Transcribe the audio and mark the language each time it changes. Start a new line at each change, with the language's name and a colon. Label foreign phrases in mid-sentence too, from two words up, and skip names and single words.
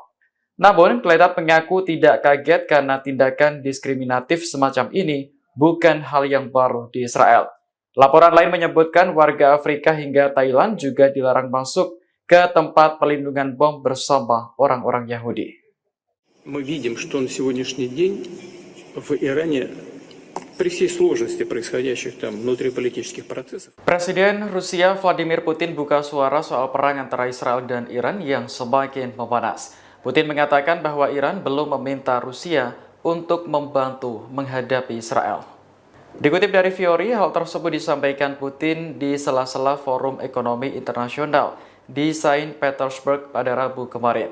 Indonesian: Namun, Kletat mengaku tidak kaget karena tindakan diskriminatif semacam ini bukan hal yang baru di Israel. Laporan lain menyebutkan warga Afrika hingga Thailand juga dilarang masuk ke tempat perlindungan bom bersama orang-orang Yahudi.
Russian: Мы видим, что на сегодняшний день в Иране при всей сложности происходящих там внутриполитических процессов.
Indonesian: Presiden Rusia Vladimir Putin buka suara soal perang antara Israel dan Iran yang semakin memanas. Putin mengatakan bahwa Iran belum meminta Rusia untuk membantu menghadapi Israel. Dikutip dari Fiori, hal tersebut disampaikan Putin di sela-sela Forum Ekonomi Internasional di Saint Petersburg pada Rabu kemarin.